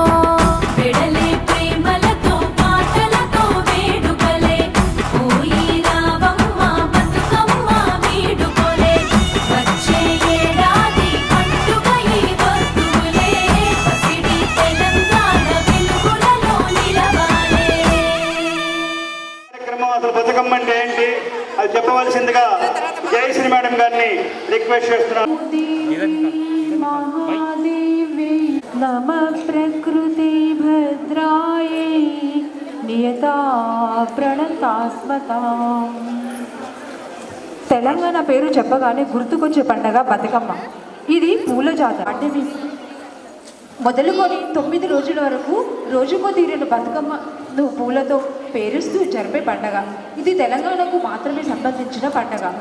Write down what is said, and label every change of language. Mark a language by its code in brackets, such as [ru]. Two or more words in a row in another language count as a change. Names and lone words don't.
[te] వెడలే ప్రేమలతో పాటలతో వేడుకలే పోయి రావమ్మ బతుకమ్మ వీడుకోలే వచ్చే ఏడాది పండుగ ఈ వస్తువులే పసిడి తెలంగాణ వెలుగులలో నిలవాలే. కార్యక్రమం అసలు బతుకమ్మ అంటే ఏంటి అది చెప్పవలసిందిగా జయశ్రీ మేడం గారిని రిక్వెస్ట్ చేస్తున్నాను. [sa] महादेवी नमः प्रकृति भद्रायै नियता प्रणतास्मता. [te] తెలంగాణ పేరు చెప్పగానే గుర్తుకొచ్చే పండగ బతుకమ్మ. ఇది పూల జాతర. అంటే మొదలుకొని 9 రోజుల వరకు రోజుకో తీరిన బతుకమ్మను పూలతో పేరుస్తూ జరిపే పండగ. ఇది తెలంగాణకు మాత్రమే సంబంధించిన పండగ.